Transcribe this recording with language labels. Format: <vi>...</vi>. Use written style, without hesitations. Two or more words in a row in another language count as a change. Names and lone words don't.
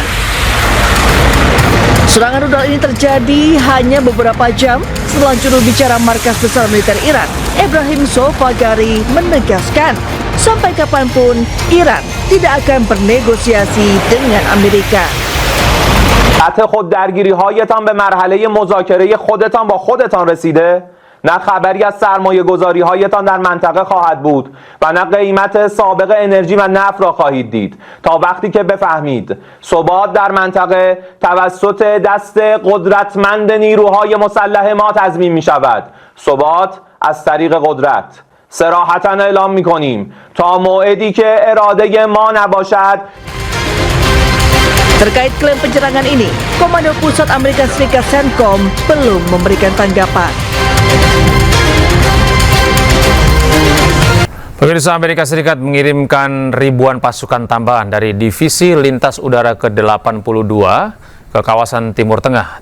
<id>Serangan rudal ini terjadi hanya beberapa jam setelah juru bicara Markas Besar Militer Iran, Ebrahim Solfagari, menegaskan sampai kapanpun Iran tidak akan bernegosiasi dengan Amerika.</id> <fa>سطح خود درگیری‌هایتان به مرحله مذاکره خودتان با خودتان رسیده؟ نه خبری از سرمایه‌گذاری‌هایتان در منطقه خواهد بود و نه قیمت سابق انرژی و نفت را خواهید دید تا وقتی که بفهمید ثبات در منطقه توسط دست قدرتمند نیروهای مسلح ما تضمین می‌شود. ثبات از طریق قدرت. صراحتاً اعلام می‌کنیم تا موعدی که اراده ما نباشد.</fa> <id>Terkait klaim penyerangan ini, Komando Pusat Amerika Serikat CENTCOM belum memberikan tanggapan. Pemirsa, Amerika Serikat mengirimkan ribuan pasukan tambahan dari Divisi Lintas Udara ke-82 ke kawasan Timur Tengah.</id>